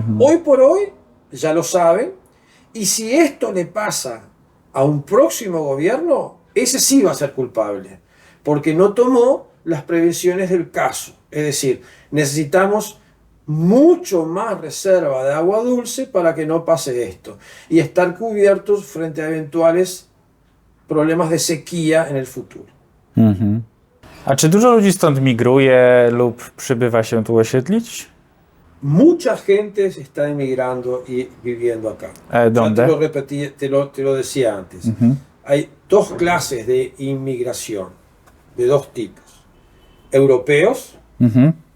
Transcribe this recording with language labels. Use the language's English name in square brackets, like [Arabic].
[Spanish] Hoy por hoy ya lo saben, y si esto le pasa a un próximo gobierno, ese sí va a ser culpable, porque no tomó las previsiones del caso. Es decir, necesitamos mucho más reserva de agua dulce para que no pase esto y estar cubiertos frente a eventuales problemas de sequía en el futuro. [Polish] A czy dużo ludzi stąd migruje lub przybywa się tu osiedlić? [Spanish] mucha gente se está emigrando y viviendo acá. Ya ¿Dónde? te lo repetí, te lo decía antes. Hay dos clases de inmigración, de dos tipos. Europeos, Ujú.